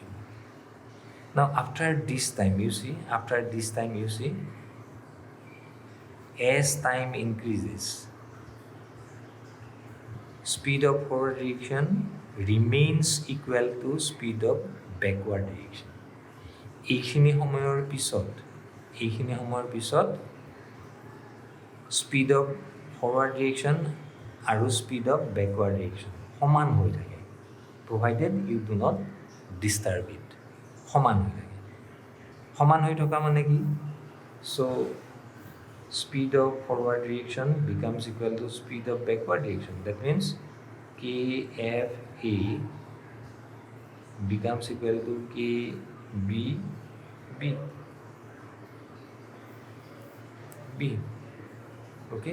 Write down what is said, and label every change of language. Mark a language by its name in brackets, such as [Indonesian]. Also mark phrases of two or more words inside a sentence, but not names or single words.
[English] Now after this time you see, as time increases, speed of forward reaction remains equal to speed of backward reaction. [Assamese] এইখিনি সময়ৰ পিছত [English] speed of forward reaction [Assamese] আৰু [English] speed of backward reaction [Assamese] সমান হৈ থাকে, [English] provided you do not disturb it. [Assamese] সমান হৈ থাকে, সমান হৈ থকা মানে কি? [English] চ' speed of forward reaction becomes equal to speed of backward reaction. That means KFA becomes equal to KBB. Okay?